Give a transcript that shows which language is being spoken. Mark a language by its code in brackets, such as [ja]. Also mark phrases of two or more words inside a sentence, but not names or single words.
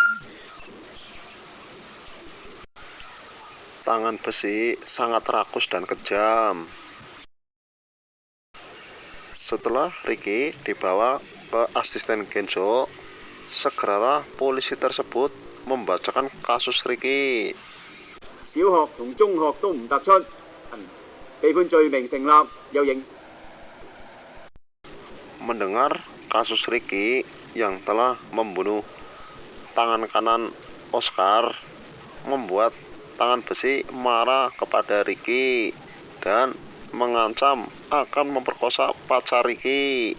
[id] Tangan Besi sangat rakus dan kejam. Setelah Ricky dibawa ke asisten Gensho, segeralah polisi tersebut membacakan kasus Ricky. [yue] 小學同中學都唔突出，被判罪名成立，又刑。 [id] Mendengar kasus Ricky yang telah membunuh tangan kanan Oscar, membuat Tangan Besi marah kepada Ricky dan mengancam akan memperkosa pacar Ricky.